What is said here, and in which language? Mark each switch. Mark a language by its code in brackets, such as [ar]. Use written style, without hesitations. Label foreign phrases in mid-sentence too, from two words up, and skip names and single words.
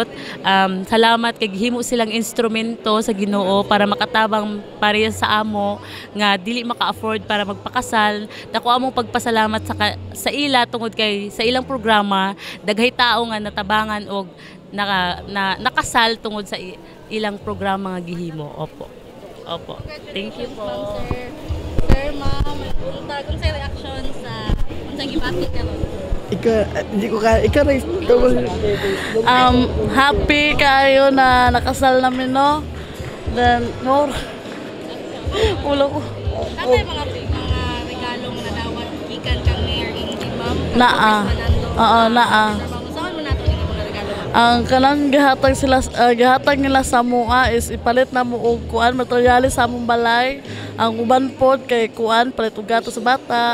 [ceb] Salamat kay gihimo silang instrumento sa Ginoo para makatabang pareha sa amo nga dili maka-afford para magpakasal. Dako among pagpasalamat sa ila tungod kay sa ilang programa daghay tao nga natabangan og nakasal tungod sa ilang programa nga gihimo. [tl] Opo. [en] Thank you [tl] po. [ceb] Sir, ma'am, kung sa reaction sa unsang gibati karon? [tl] Happy kayo na nakasal namin, no? [ceb] Then, more. Ulo ko. [tl] Ano yung mga regalong [ceb] nadawat gikan kang [tl] Mayor Indy, ma'am? [ceb] Oo, naa. [tl] Saan mo nato yung mga regalo? [ceb] Ang kanang gihatag nila sa mua is ipalit na mo og kuan materyales sa among balay. Ang uban pod kay kuan palit og gato sa bata.